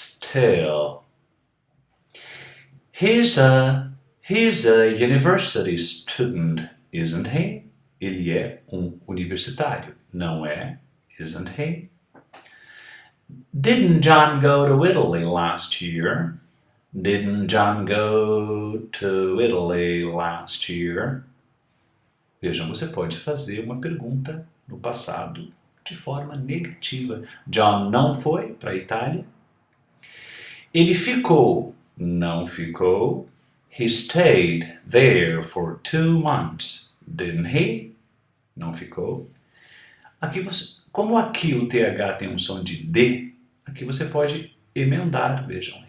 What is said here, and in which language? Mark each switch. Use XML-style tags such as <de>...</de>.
<en>Still. He's a university student, isn't he?</en> <pt>Ele é universitário, não é?</pt> <en>Isn't he? Didn't John go to Italy last year? Didn't John go to Italy last year?</en> <pt>Vejam, você pode fazer uma pergunta no passado de forma negativa. John não foi para a Itália. Ele ficou, não ficou.</pt> <en>He stayed there for 2 months, didn't he?</en> <pt>Não ficou. Aqui como aqui o TH tem um som de D, aqui você pode emendar, vejam.</pt>